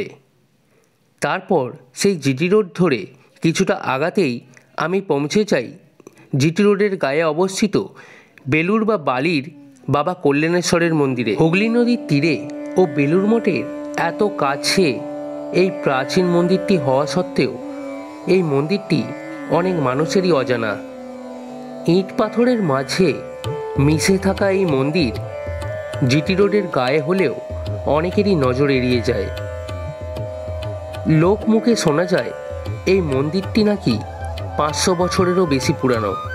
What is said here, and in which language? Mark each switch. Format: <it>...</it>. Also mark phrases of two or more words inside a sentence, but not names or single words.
<bn>তারপর সেই জিটি রোড ধরে কিছুটা আগাতেই আমি পৌঁছে যাই জিটি রোডের গায়ে অবস্থিত বেলুড় বা বালির বাবা কল্যাণেশ্বরের মন্দিরে। হুগলি নদীর তীরে ও বেলুড় মঠের এত কাছে এই প্রাচীন মন্দিরটি হওয়া সত্ত্বেও এই মন্দিরটি অনেক মানুষেরই অজানা। ইট পাথরের মাঝে মিশে থাকা এই মন্দির জিটি রোডের গায়ে হলেও অনেকেরই নজর এড়িয়ে যায়। লোক মুখে শোনা যায় এই মন্দিরটি নাকি 500 বছরেরও বেশি পুরানো।</bn>